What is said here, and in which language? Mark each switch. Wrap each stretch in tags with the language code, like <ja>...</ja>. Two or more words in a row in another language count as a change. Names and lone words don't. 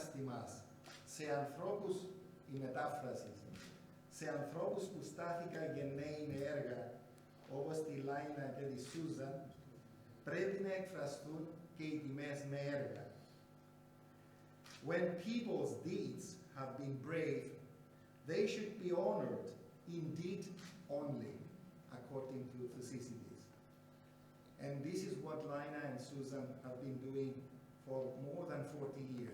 <el>εμάς, σε ανθρώπους, η μετάφραση, σε ανθρώπους που στάθηκαν γενναίοι με έργα, όπως τη Λάινα και τη Σούζαν, πρέπει να εκφραστούν και οι τιμές με έργα.</el> <en>When people's deeds have been brave, they should be honored in deed only, according to Thucydides. And this is what Lina and Susan have been doing for more than 40 years.</en>